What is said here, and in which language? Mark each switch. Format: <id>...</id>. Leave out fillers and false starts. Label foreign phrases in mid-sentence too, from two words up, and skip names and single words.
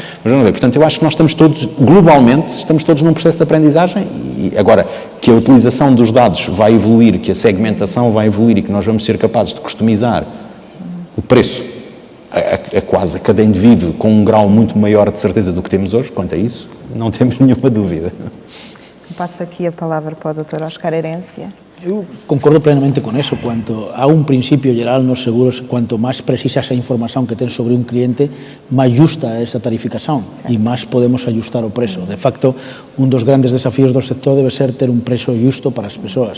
<pt>Mas vamos ver, portanto eu acho que nós estamos todos, globalmente, estamos todos num processo de aprendizagem e agora que a utilização dos dados vai evoluir, que a segmentação vai evoluir e que nós vamos ser capazes de customizar o preço a quase cada indivíduo com um grau muito maior de certeza do que temos hoje, quanto a isso, não temos nenhuma dúvida. Passo aqui a palavra para o Dr. Óscar Herência.</pt> <gl>Eu concordo plenamente con eso. Cuanto a un principio geral nos seguros, cuanto máis precisa esa información que ten sobre un cliente, máis justa é esa tarificación e máis podemos ajustar o prezo. De facto, un dos grandes desafíos do sector debe ser ter un prezo justo para as persoas.</gl>